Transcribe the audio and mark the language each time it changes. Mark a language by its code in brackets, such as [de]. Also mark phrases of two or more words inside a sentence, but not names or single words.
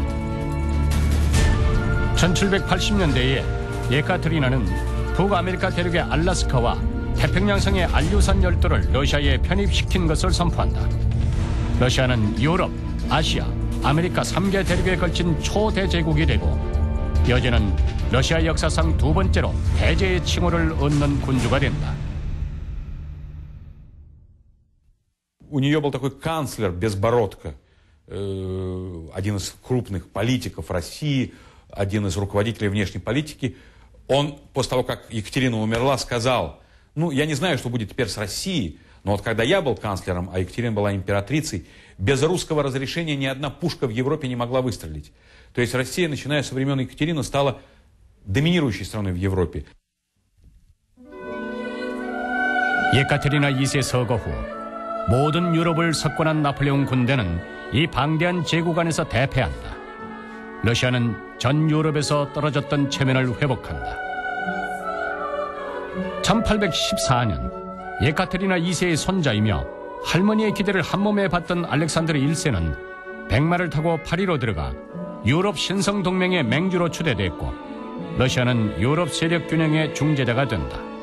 [ko] 1780년대에 예카테리나는 북아메리카 대륙의 알라스카와 태평양성의 알류산 열도를 러시아에 편입시킨 것을 선포한다. 러시아는 유럽, 아시아, 아메리카 3개 대륙에 걸친 초대제국이 되고 여제는 러시아 역사상 두 번째로 대제의 칭호를 얻는 군주가 된다. [ru] У нее был такой канцлер Безбородко, один из крупных политиков России, один из руководителей внешней политики. Он после того, как Екатерина умерла, сказал: я не знаю, что будет теперь с Россией, но вот когда я был канцлером, а Екатерина была императрицей, без русского разрешения ни одна пушка в Европе не могла выстрелить. То есть Россия, начиная со времен Екатерины, стала доминирующей страной в Европе. [ko] 예카테리나 2세 서거 후 모든 유럽을 석권한 나폴레옹 군대는 이 방대한 제국 안에서 대패한다. 러시아는 전 유럽에서 떨어졌던 체면을 회복한다. 1814년 예카테리나 2세의 손자이며 할머니의 기대를 한몸에 받던 알렉산드르 1세는 백마를 타고 파리로 들어가 유럽 신성동맹의 맹주로 추대됐고 러시아는 유럽 세력 균형의 중재자가 된다.